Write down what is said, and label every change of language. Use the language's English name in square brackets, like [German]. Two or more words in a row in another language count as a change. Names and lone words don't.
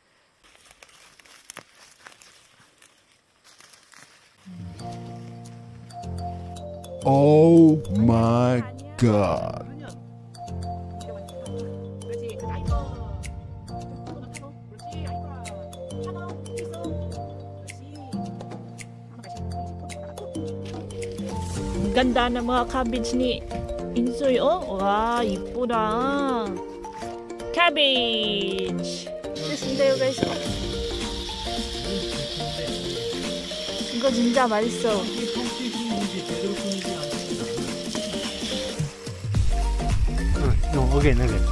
[English] Oh my God. [Filipino] Ganda ng mga cabbage ni Insoy. [English] Oh, wow, 이쁘다. Cabbage. [Korean] 됐습니다, guys. 이거 진짜 맛있어. [English] again.